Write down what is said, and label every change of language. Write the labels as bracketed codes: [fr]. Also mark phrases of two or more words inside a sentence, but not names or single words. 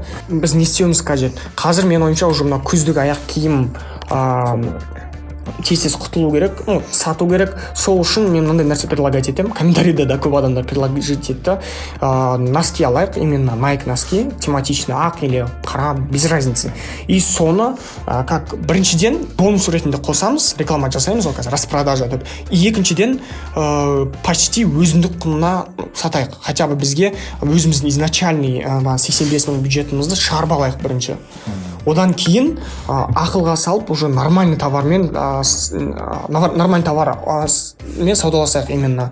[kk] Біз не істеуіміз қажет? Қазір мен ойымша уже мына күздік аяқ киім тез құтылу керек, сату керек. Сол үшін мен мынандай нәрсе предлагать етемін. Комментарийда да көп адамдар предлагать етті. [ru] Носки алайық, именно Nike носки, тематичный ақ или қара, без разницы. [kk] И соны как біріншіден бонус ретінде қосамыз, реклама жасаймыз, ол қазір распродажа деп. И екіншіден почти өзіндік құнына сатайық. [ru] Хотя бы [kk] бізге өзіміздің изначальный 85 мың бюджетімізді шығарып алайық бірінші. Одан кейін ақылға салып уже нормальный товармен саудаласайық именно.